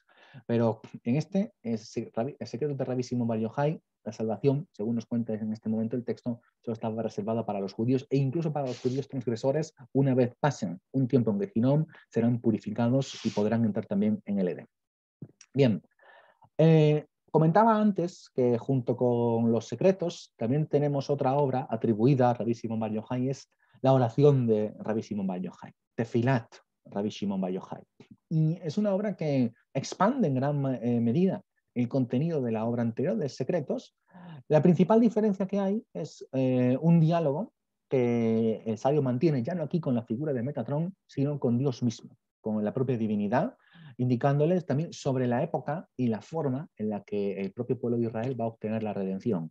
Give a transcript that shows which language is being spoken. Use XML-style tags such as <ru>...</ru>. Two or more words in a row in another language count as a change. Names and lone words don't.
<es>Pero en el secreto de Rabbi Shimon Bar Yochai, la salvación, según nos cuenta en este momento el texto, solo estaba reservada para los judíos e incluso para los judíos transgresores, una vez pasen un tiempo en Gehinom, serán purificados y podrán entrar también en el Edén. Bien, comentaba antes que junto con los secretos también tenemos otra obra atribuida a Rabbi Shimon Bar Yochai, es la oración de Rabbi Shimon Bar Yochai, Tefilat Rabbi Shimon Bar Yochai. Y es una obra que expande en gran medida el contenido de la obra anterior de Secretos. La principal diferencia que hay es un diálogo que el sabio mantiene ya no aquí con la figura de Metatron, sino con Dios mismo, con la propia divinidad, indicándoles también sobre la época y la forma en la que el propio pueblo de Israel va a obtener la redención.</es>